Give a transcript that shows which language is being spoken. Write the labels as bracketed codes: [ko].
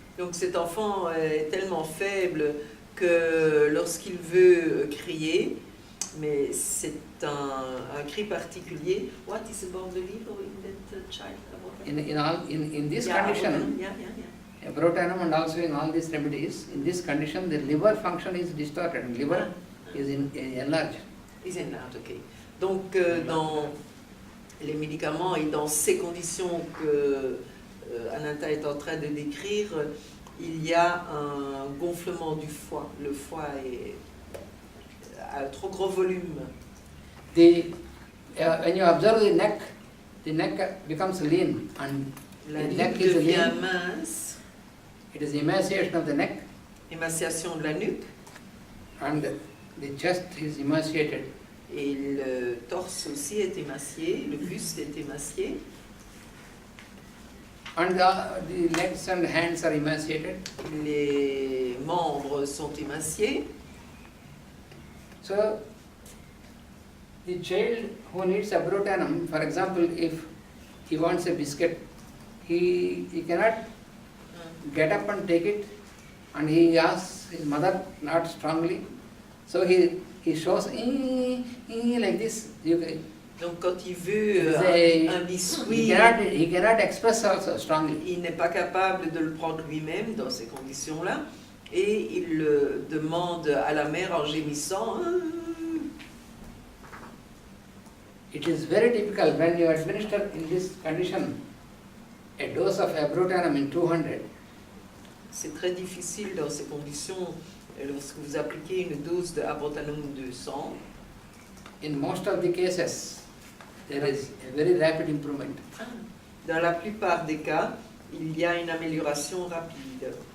[fr] Donc cet enfant est tellement faible que lorsqu'il veut crier, Mais c'est un cri particulier. [en] What is about the liver in that child? In this Yeah, condition, yeah. Abrotanum and also in all these remedies, in this condition the liver function is distorted and liver is enlarged. Is enlarged, ok. [fr] Donc dans les médicaments et dans ces conditions que Ananta est en train de décrire, il y a un gonflement du foie. Le foie a un trop gros volume. [en] When you observe the neck becomes lean and [fr] La [en] the [fr] nuque [en] neck is [fr] devient [en] lean. [fr] mince, [en] It is emaciation of the neck [fr] émaciation de la nuque, [en] and the chest is emaciated. [fr] et le torse aussi est émacié, le buste est émacié, [en] And the legs and hands are emaciated. [fr] les membres sont émaciés. [en] So, the child who needs abrotanum, for example, if he wants a biscuit, he cannot get up and take it, and he asks his mother not strongly. So he shows like this. [fr] Donc quand il veut un biscuit, [en] He cannot express also strongly. [fr] il n'est pas capable de le prendre lui-même dans ces conditions-là, et il le demande à la mère en gémissant. [en] It is very typical when you administer in this condition a dose of abrotanum in 200. [fr] C'est très difficile dans ces conditions lorsque vous appliquez une dose de abrotanum 200. [en] In most of the cases, there is a very rapid improvement. [fr] Dans la plupart des cas, il y a une amélioration rapide.